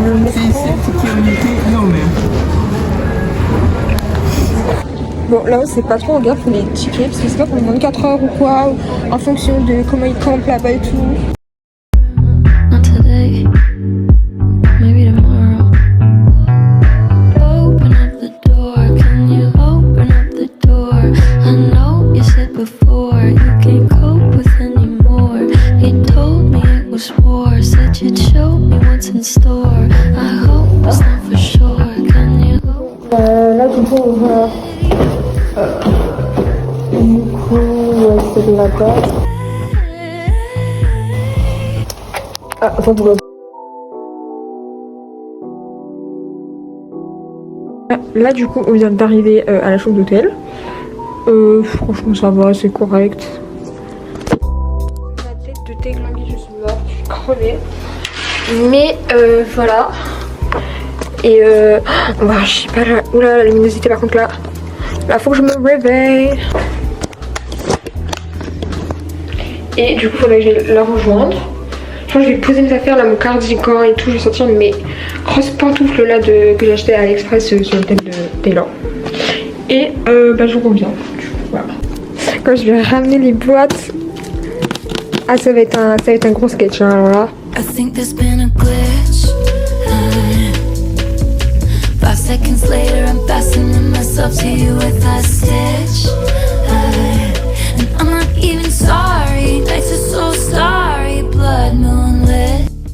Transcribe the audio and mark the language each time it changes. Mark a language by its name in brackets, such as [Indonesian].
[French] C'est ticket unité, non mais. Bon, là, c'est pas trop en gaffe pour les tickets parce que c'est pas pour 24 heures ou quoi, ou en fonction de comment ils campent là-bas et tout. [English] Not today, maybe tomorrow. Open up the door, can you open up the door? I know you said before you can't cope with anymore. You told me it was war, said you'd show me what's in store. I hope it's not for sure, can you? [French] Là, du coup, on va. Du coup, ouais, c'est de la base. Ah, enfin, pour là, du coup, on vient d'arriver à la chambre d'hôtel. Franchement, ça va, c'est correct. Ma tête de déglinguée, je suis morte, je suis crevée. Mais voilà. Et bah, je sais pas là. Oula, la luminosité par contre là. Là, faut que je me réveille. Et du coup, il faudrait que j'aille la rejoindre. Je pense que je vais poser mes affaires là, mon cardigan et tout. Je vais sortir mes grosses pantoufles là que j'ai achetées à AliExpress sur le thème de Taylor. Et bah, je reviens. Voilà. Quand je vais ramener les boîtes. Ah, ça va être un gros sketch hein, alors là. [English] I think there's been a glitch. 5 seconds later, I'm fastening myself to you with a stitch. And I'm not even sorry. Nights are so starry, blood moonlit.